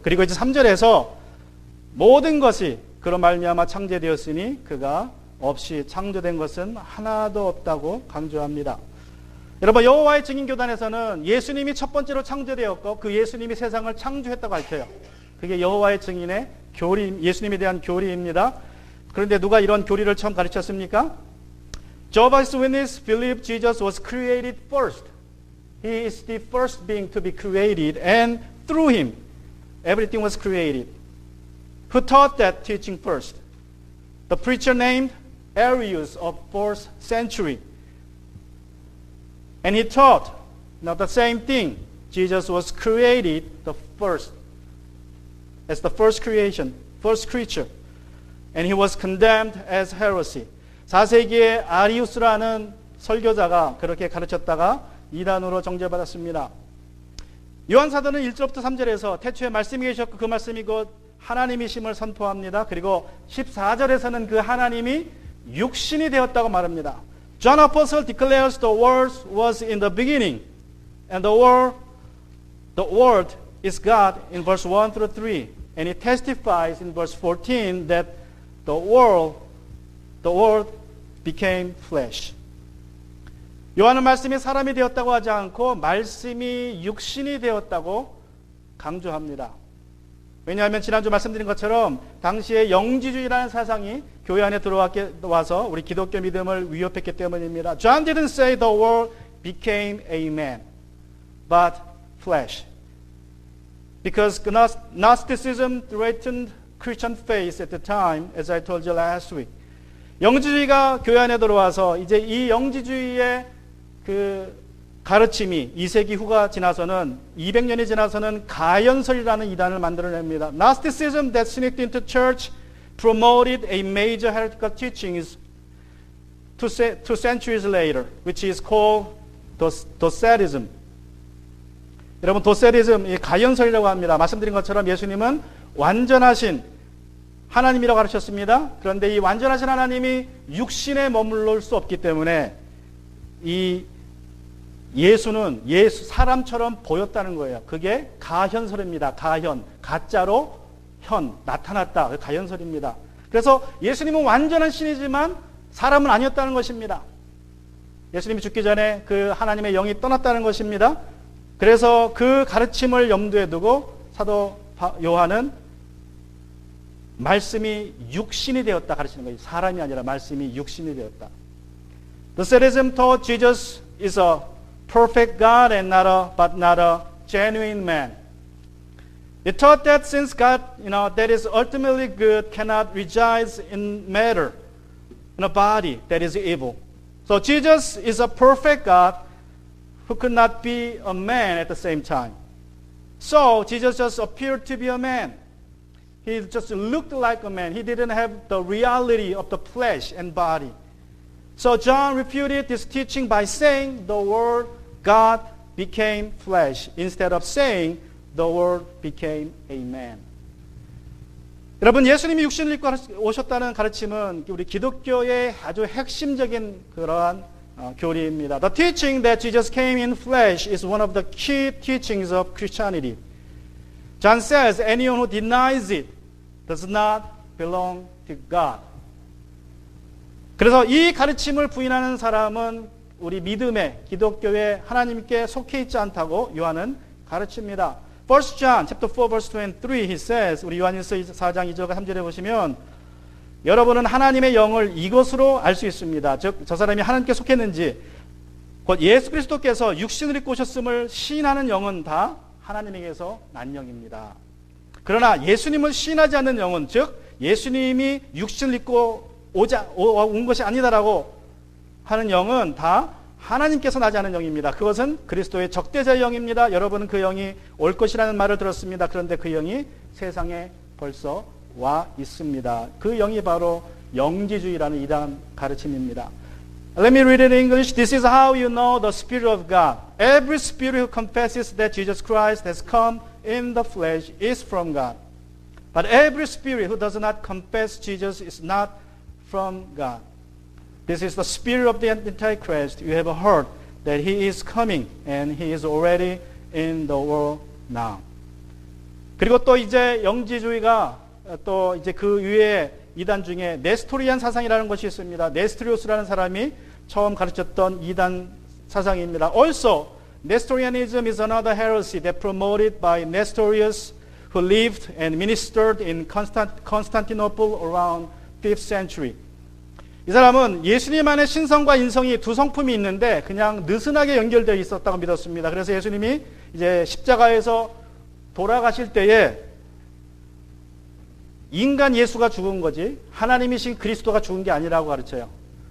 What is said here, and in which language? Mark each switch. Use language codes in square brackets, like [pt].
[ko] 그리고 이제 3절에서 모든 것이 그로 말미암아 창조되었으니 그가 없이 창조된 것은 하나도 없다고 강조합니다. 여러분, 여호와의 증인 교단에서는 예수님이 첫 번째로 창조되었고 그 예수님이 세상을 창조했다고 가르쳐요. 그게 여호와의 증인의 교리, 예수님에 대한 교리입니다. 그런데 누가 이런 교리를 처음 가르쳤습니까? [en] Jehovah's Witnesses believe Jesus was created first. He is the first being to be created, and through him, everything was created. Who taught that teaching first? The preacher named Arius of 4th century. And he taught the same thing. Jesus was created the first, as the first creation, first creature. And he was condemned as heresy. [ko] 4세기에 아리우스라는 설교자가 그렇게 가르쳤다가 이단으로 정죄받았습니다. 요한사도는 1절부터 3절에서 태초에 말씀이 계셨고 그 말씀이 곧 하나님이심을 선포합니다. 그리고 14절에서는 그 하나님이 육신이 되었다고 말합니다. [en] John Apostle declares the Word was in the beginning, and the Word is God in verse 1 through 3. And he testifies in verse 14 that the Word became flesh. [ko] 요한은 말씀이 사람이 되었다고 하지 않고 말씀이 육신이 되었다고 강조합니다. 왜냐하면 지난주 말씀드린 것처럼 당시에 영지주의라는 사상이 교회 안에 들어와서 우리 기독교 믿음을 위협했기 때문입니다. [en] John didn't say the Word became a man, but flesh. Because Gnosticism threatened Christian faith at the time, as I told you last week. [ko] 영지주의가 교회 안에 들어와서 이제 이 영지주의의 그 가르침이 2세기 후가 지나서는 200년이 지나서는 가연설이라는 이단을 만들어냅니다. [en] Gnosticism that sneaked into church promoted a major heretical teachings 2 centuries later, which is called Docetism. [ko] 여러분, 도세리즘, 이 가연설이라고 합니다. 말씀드린 것처럼 예수님은 완전하신 하나님이라고 가르쳤습니다. 그런데 이 완전하신 하나님이 육신에 머물러 수 없기 때문에 이 예수는 사람처럼 보였다는 거예요. 그게 가현설입니다. 가짜로 현, 나타났다. 가현설입니다. 그래서 예수님은 완전한 신이지만 사람은 아니었다는 것입니다. 예수님이 죽기 전에 그 하나님의 영이 떠났다는 것입니다. 그래서 그 가르침을 염두에 두고 사도 요한은 말씀이 육신이 되었다 가르치는 거예요. 사람이 아니라 말씀이 육신이 되었다. [en] Docetism taught Jesus is a perfect God but not a genuine man. It taught that since God, that is ultimately good, cannot reside in matter, in a body that is evil. So Jesus is a perfect God who could not be a man at the same time. So Jesus just appeared to be a man. He just looked like a man. He didn't have the reality of the flesh and body. So John refuted this teaching by saying the word God became flesh instead of saying the word became a man. [ko] 여러분, 예수님이 육신을 입고 오셨다는 가르침은 우리 기독교의 아주 핵심적인 그러한 교리입니다. [en] The teaching that Jesus came in flesh is one of the key teachings of Christianity. John says, anyone who denies it does not belong to God. [ko] 그래서 이 가르침을 부인하는 사람은 우리 믿음의 기독교의 하나님께 속해 있지 않다고 요한은 가르칩니다. [en] 1 John chapter 4 verse 23 he says, [ko] 우리 요한일서 4장 2절과 3절에 보시면 여러분은 하나님의 영을 이것으로 알 수 있습니다. 즉 저 사람이 하나님께 속했는지 곧 예수 그리스도께서 육신을 입고 오셨음을 시인하는 영은 다 하나님에게서 난 영입니다. 그러나 예수님을 시인하지 않는 영은 즉 예수님이 육신을 입고 온 것이 아니다라고 하는 영은 다 하나님께서 나지 않은 영입니다. 그것은 그리스도의 적대자의 영입니다. 여러분은 그 영이 올 것이라는 말을 들었습니다. 그런데 그 영이 세상에 벌써 와 있습니다. 그 영이 바로 영지주의라는 이단 가르침입니다. [en] Let me read it in English. This is how you know the Spirit of God. Every spirit who confesses that Jesus Christ has come in the flesh is from God. But every spirit who does not confess Jesus is not from God. This is the spirit of the Antichrist. You have heard that he is coming and he is already in the world now. [ko] 그리고 또 이제 영지주의가 또 이제 그 위에 이단 중에 네스토리안 사상이라는 것이 있습니다. 네스토리오스라는 사람이 처음 가르쳤던 이단 사상입니다. [en] Also, Nestorianism is another heresy that promoted by Nestorius who lived and ministered in Constantinople around 5th century. [ko] 이 사람은 예수님 안에 신성과 인성이 두 성품이 있는데 그냥 느슨하게 연결되어 있었다고 믿었습니다. 그래서 예수님이 이제 십자가에서 돌아가실 때에 인간 예수가 죽은 거지 하나님이신 그리스도가 죽은 게 아니라고 가르쳐요.